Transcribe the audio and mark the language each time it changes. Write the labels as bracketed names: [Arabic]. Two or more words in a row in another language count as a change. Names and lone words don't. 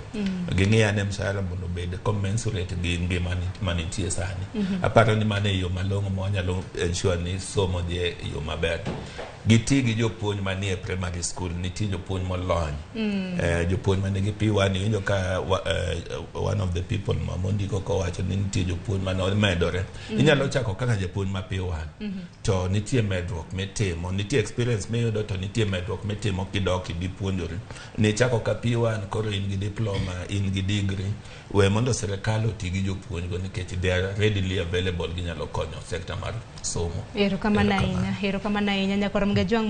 [Luo (Kenya and Tanzania)] Ging'iyane mshahara mondo bed commensurate gi ngima manitie sani. Aparo ni mano e yo malong'o monyalo ensure ni somo dhi e yo maber. Giti gi jopuonj manie [English] primary school, [Luo (Kenya and Tanzania)] nitie jopuonj molony. Jopuonj manigi P1, winjo ka [English] one of the people [Luo (Kenya and Tanzania)] mamondiko kowacho ni nitie jopuonj mano medore. Inyalo chako kaka jopuonj ma P1. To nitie medruok mitimo, nitie experience miyudo, to nitie medruok mitimo kidok idhi puonjori. Ni chako ka P1 koro in gi diploma, in gi degree. We mondo sirkal oti gi jopuonj go nikech [English] they are readily available, [Luo (Kenya and Tanzania)] ginyalo konyo sekta mar somo. Erokamano ahinya nyakoro mga jwang'